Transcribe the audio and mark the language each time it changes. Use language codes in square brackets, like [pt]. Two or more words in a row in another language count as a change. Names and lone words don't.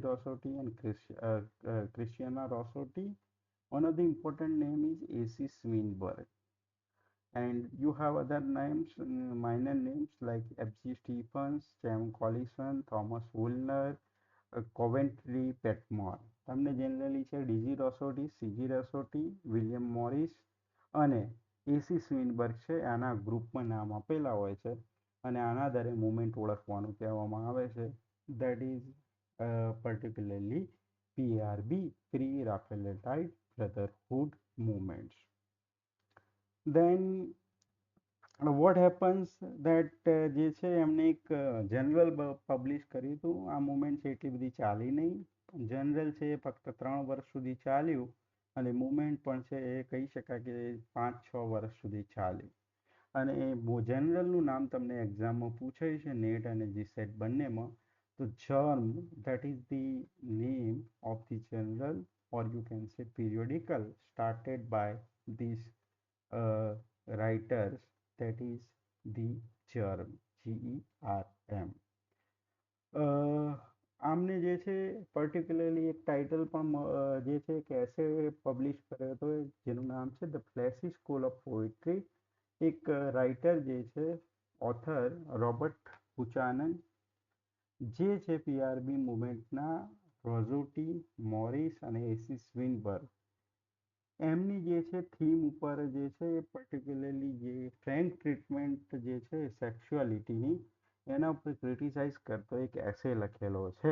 [en] Rossetti and Christiana Rossetti. One of the important name is A.C. Swinburne. And you have other names, minor names like F.G. Stephens, James Collison, Thomas Woolner, Coventry Petmore. [gu] તમને જનરલી છે ડીજી રોસોટી, સીજી રોસોટી, વિલિયમ મોરિસ અને એસી સ્વિનબર્ગ છે, આના ગ્રુપમાં નામ આપેલા હોય છે અને આના આધારે મુવમેન્ટ ઓળખવાનું કહેવામાં આવે છે. [en] that is particularly PRB, Pre Raphaelite Brotherhood movements. Then what happens that [gu] જે છે એમને એક જનરલ પબ્લિશ કર્યું હતું. આ મુવમેન્ટ છે એટલી બધી ચાલી નહીં. જનરલ છે એ ફક્ત 3 વર્ષ સુધી ચાલ્યું, અને મુવમેન્ટ પણ છે એ કહી શકાય કે 5-6 વર્ષ સુધી ચાલ્યું. અને જનરલનું નામ તમને એક્ઝામમાં પૂછાય છે, નેટ અને જીસેટ બંનેમાં. તો જર્મ, [en] that is the name of the journal, or you can say periodical, started by these writers, that is the germ, GERM. [gu] આમને જે છે પર્ટિક્યુલરલી એક ટાઇટલ પણ જે છે કે એસે પબ્લિશ કર્યો હતો, જેનું નામ છે ધ ફ્લેસી સ્કૂલ ઓફ પોએટ્રી. એક રાઇટર જે છે, ઓથર રોબર્ટ બુચાનન, જે છે પીઆરબી મુવમેન્ટના રોઝોટી, મોરિસ અને એસી સ્વિનબર્ગ એમની જે છે થીમ ઉપર જે છે પર્ટિક્યુલરલી જે [en] frank treatment [gu] જે છે સેક્સ્યુઆલિટીની એના ઉપર ક્રિટિસાઇઝ કરતો એક એસે લખેલો છે.